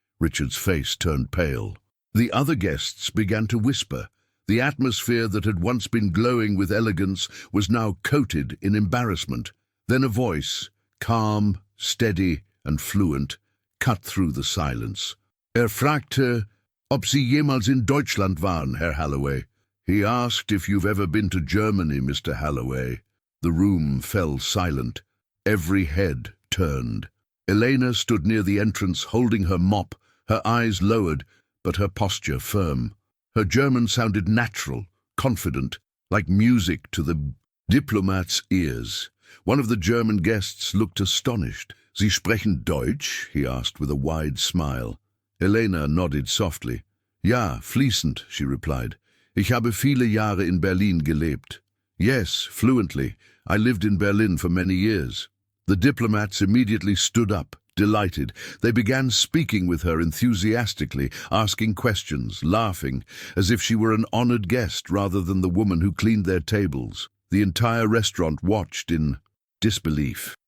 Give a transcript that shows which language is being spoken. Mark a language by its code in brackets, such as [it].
[en] Richard's face turned pale. The other guests began to whisper. The atmosphere that had once been glowing with elegance was now coated in embarrassment. Then a voice, calm, steady, and fluent, cut through the silence. [de] Fragte, ob Sie jemals in Deutschland waren, Herr Halloway. [en] He asked if you've ever been to Germany, Mr. Halloway. The room fell silent. Every head turned. Elena stood near the entrance, holding her mop, her eyes lowered, but her posture firm. Her German sounded natural, confident, like music to the Diplomats' ears. One of the German guests looked astonished. [de] Sie sprechen Deutsch? [en] He asked with a wide smile. Elena nodded softly. [de] Ja, fließend, [en] she replied. [de] Ich habe viele Jahre in Berlin gelebt. [en] Yes, fluently. I lived in Berlin for many years. The diplomats immediately stood up, delighted. They began speaking with her enthusiastically, asking questions, laughing, as if she were an honored guest rather than the woman who cleaned their tables. The entire restaurant watched in disbelief.